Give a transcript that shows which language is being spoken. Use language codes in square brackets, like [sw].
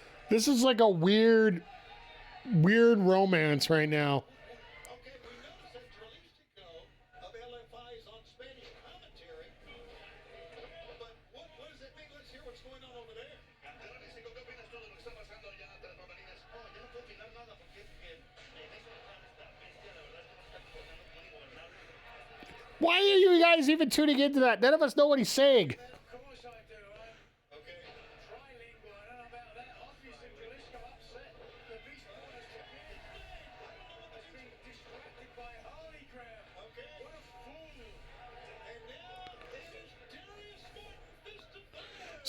[en] This is like a weird romance right now. Okay, we noticed that Jalisco of LFI is on Spanish commentary. But what does that mean? Let's hear what's going on over there. [es] Jalisco, ¿qué opinas tú de lo que está pasando allá tras bambalinas? Oh, yo no puedo opinar nada porque en eso esta bestia, la verdad es que no está comportando muy gobernable. [en] Why are you guys even tuning into that? None of us know what he's saying. Of course I do. Okay. Trilingual, I don't know about that. Obviously, Jalisco upset. The Beast Boy has been distracted by Harley Graham. Okay. What a fool. And now it is Darius Martin fist to face.